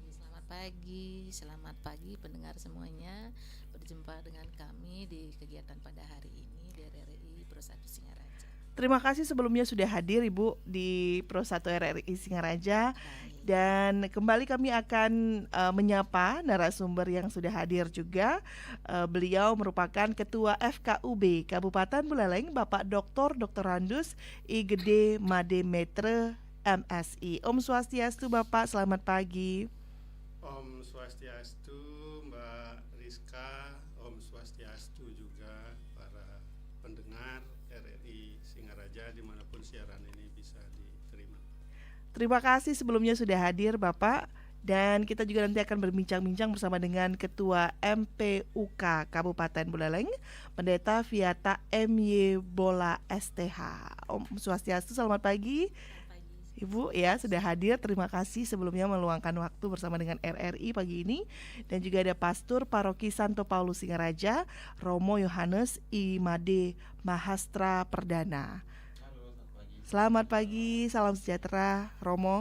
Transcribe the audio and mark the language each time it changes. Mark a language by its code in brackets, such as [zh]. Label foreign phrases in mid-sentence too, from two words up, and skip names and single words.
[id] Selamat pagi pendengar semuanya. Berjumpa dengan kami di kegiatan pada hari ini di RRI Pro1 Singaraja. Terima kasih sebelumnya sudah hadir Ibu di Pro1 RRI Singaraja. Dan kembali kami akan menyapa narasumber yang sudah hadir juga. Beliau merupakan Ketua FKUB Kabupaten Buleleng, Bapak Dr. Randus I Gede Made Metre MSI. [sa] Om Swastiastu [id] Bapak, selamat pagi. [sa] Om Swastiastu [id] Mbak Rizka, [sa] Om Swastiastu [id] juga para pendengar RRI Singaraja dimanapun siaran ini bisa diterima. Terima kasih sebelumnya sudah hadir Bapak. Dan kita juga nanti akan berbincang-bincang bersama dengan Ketua MPUK Kabupaten Buleleng, Pendeta Viata MY Bola STH. [sa] Om Swastiastu, [id] selamat pagi. Ibu ya sudah hadir, terima kasih sebelumnya meluangkan waktu bersama dengan RRI pagi ini. Dan juga ada Pastor Paroki Santo Paulus Singaraja, Romo Yohanes I Made Mahastra Perdana. Selamat pagi, salam sejahtera Romo.